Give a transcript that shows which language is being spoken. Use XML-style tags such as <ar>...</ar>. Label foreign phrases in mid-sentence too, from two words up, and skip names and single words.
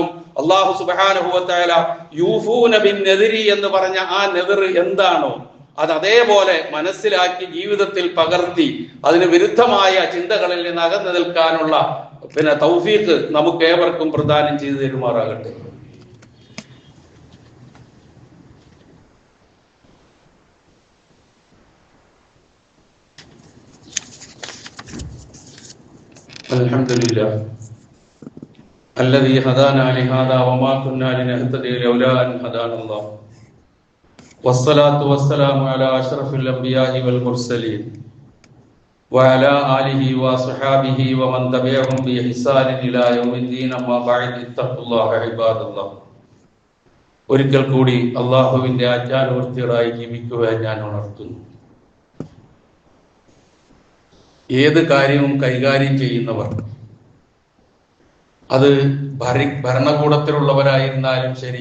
<ar>الله سبحانه وتعالى يوفون بالنذر</ar> <ml>എന്ന് പറഞ്ഞ ആ നെദർ എന്താണോ അത് അതേപോലെ മനസ്സിലാക്കി ജീവിതത്തിൽ പകർത്തി അതിന് വിരുദ്ധമായ ചിന്തകളിൽ നിന്ന് അകന്നു നിൽക്കാനുള്ള തൗഫീഖ് നമുക്ക് ഏവർക്കും പ്രദാനം ചെയ്തു തരുമാറാകട്ടെ.</ml> <ar>അൽഹംദുലില്ലാഹ് الذي هدانا لهذا وما كنا لنهتدي لولا أن هدانا الله والصلاة والسلام على أشرف الأنبياء والمرسلين وعلى آله وصحابه ومن تبعهم بإحسان إلى يوم الدين أما بعد اتقوا الله عباد الله.</ar> <ml>ഒരിക്കൽ കൂടി അള്ളാഹുവിന്റെ ആജ്ഞാനുവർത്തികളായി ജീവിക്കുവാൻ ഞാൻ ഉണർത്തുന്നു. ഏത് കാര്യവും കൈകാര്യം ചെയ്യുന്നവർ, അത് ഭരണകൂടത്തിലുള്ളവരായിരുന്നാലും ശരി,</ml>